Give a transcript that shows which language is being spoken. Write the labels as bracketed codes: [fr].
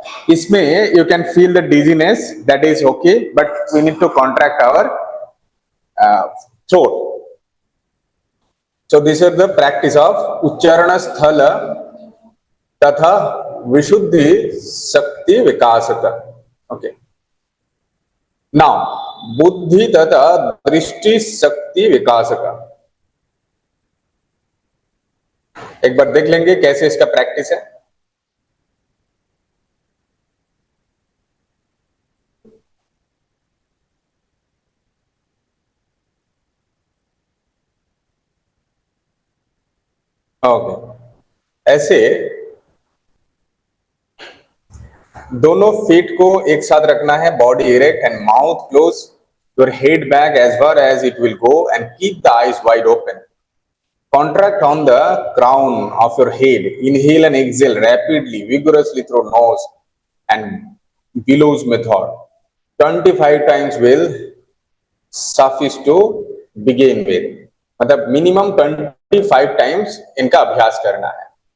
[hi] इसमें [en] you can feel the dizziness, that is okay, but we need to contract our throat. So these are the practice of उच्चारण स्थल तथा विशुद्धि शक्ति विकासक. Okay. Now बुद्धि तथा दृष्टि शक्ति विकासक. [hi] एक बार देख लेंगे कैसे इसका प्रैक्टिस है. ओके. ऐसे दोनों फीट को एक साथ रखना है. [en] Body erect and mouth close. Your head back as far as it will go and keep the eyes wide open. Contract on the crown of your head. Inhale and exhale rapidly, vigorously through nose and bellows method. 25 times will suffice to begin with. [hi] मतलब [en] minimum 25 times [hi] इनका अभ्यास करना है.